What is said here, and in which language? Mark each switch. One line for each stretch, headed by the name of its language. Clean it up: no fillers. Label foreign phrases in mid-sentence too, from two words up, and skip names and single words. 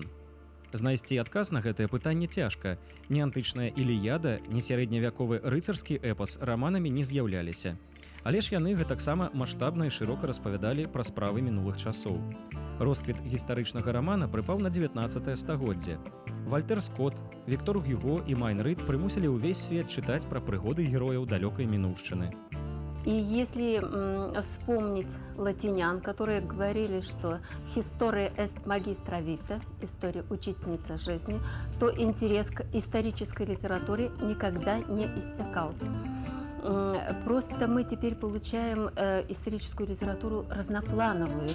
Belarusian: Знайсці адказ на гэтае пытанне цяжка. Ні антычная Іліяда, ні сярэдневяковы рыцарскі эпас раманамі не з'яўляліся. Але ж яны гэтаксама маштабна і шырока распавядалі пра справы мінулых часоў. Росквіт гістарычнага рамана прыпаў на 19 стагоддзе. Вальтер Скотт, Віктор Гюго і Майн Рид прымусілі ўвесь свет чытаць пра прыгоды герояў далёкай мінуўшчыны.
Russian: И если вспомнить латинян, которые говорили, что
Latin: «historia est magistra vitae»,
Russian: история учительница жизни, то интерес к исторической литературе никогда не иссякал. Просто мы теперь получаем историческую литературу разноплановую.